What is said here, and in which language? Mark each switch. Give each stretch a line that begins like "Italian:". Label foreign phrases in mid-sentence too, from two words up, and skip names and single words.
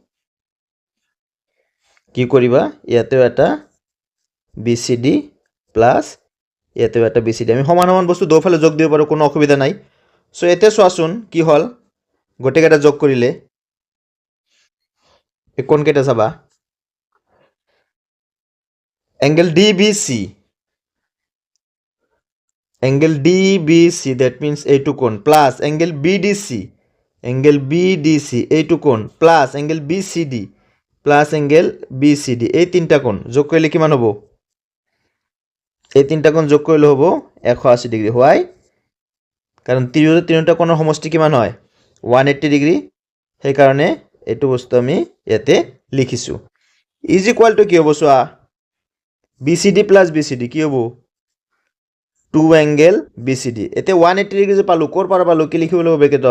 Assamese: কি কৰিবা ইয়াতেও এটা BCD প্লাস ইয়াতেও এটা BCD আমি সমান সমান বস্তু দুফালে যোগ দিব পাৰো কোনো অসুবিধা নাই সো এতে চোৱাচোন কি হল গোটেইটা যোগ কৰিলে এই কোণ কেটা চাবা
English: angle DBC that means
Assamese: এইটো কোণ প্লাস
English: angle BDC
Assamese: এইটো কোণ প্লাস
English: angle BCD
Assamese: প্লাস
English: angle BCD
Assamese: এই তিনটা কোণ যোগ কৰিলে কিমান হ'ব এই তিনটা কোণ যোগ কৰিলে হ'ব 180 ডিগ্ৰী হোৱাই কাৰণ তিনিটা কোণৰ সমষ্টি কিমান হয় 180 ডিগ্ৰী সেই কাৰণে এইটো বস্তু আমি ইয়াতে লিখিছো
English: is equal to
Assamese: কি হ'ব চোৱা
English: BCD plus BCD
Assamese: কি হ'ব
English: 2 angle BCD
Assamese: এতে 180 ডিগ্ৰী যে পালো কোৰ পাৰা পালো কি লিখিব লাগিব